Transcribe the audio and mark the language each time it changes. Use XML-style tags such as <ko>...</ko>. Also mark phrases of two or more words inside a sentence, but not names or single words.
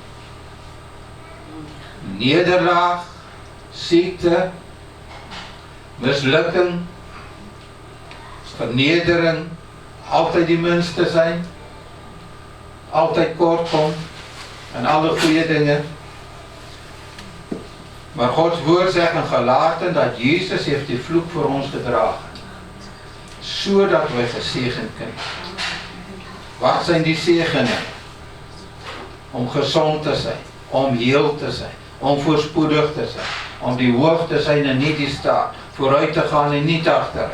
<af>Nederlaag, siekte, mislukking, vernedering, altyd die minste zijn, altyd kort kom, en alle goeie dinge.</af> <nl>Maar Gods woord sê in Galaten dat Jesus heeft</nl> <af>die vloek vir ons</af> <nl>gedragen, sodat wij gezegend kunnen. Wat zijn die zegeningen? Om gezond te zijn, om heel te zijn, om voorspoedig te zijn, om die hoog te zijn en niet die staat, vooruit te gaan en niet achteruit.</nl>